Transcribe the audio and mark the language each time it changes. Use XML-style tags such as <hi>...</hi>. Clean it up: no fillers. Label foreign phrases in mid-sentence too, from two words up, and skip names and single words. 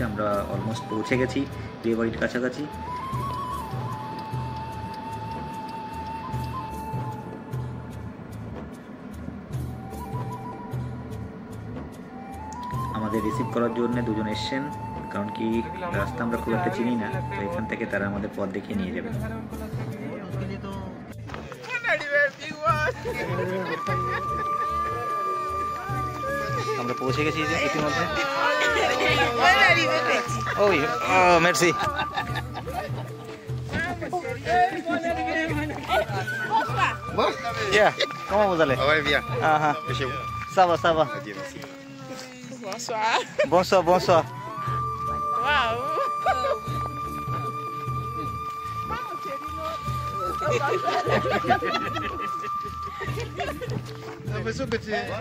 <bn>আমরা অলমোস্ট পৌঁছে গেছি বিয়ে বাড়ির কাছাকাছি। আমাদের রিসিভ করার জন্য দুজন এসছেন, কারণ কি রাস্তা আমরা খুব একটা চিনি না, তো এখান থেকে তারা আমাদের পথ দেখিয়ে নিয়ে যাবে। আমরা পৌঁছে গেছি ইতিমধ্যে। ওই মেরসি।</bn> <es>Ya, ¿cómo vamos a darle?</es> <fr>Ouais, bien. Ajá. Chez vous. Ça va, ça va. Adieu, merci. Bonsoir, bonsoir. Wow. J'ai l'impression que tu es...</fr>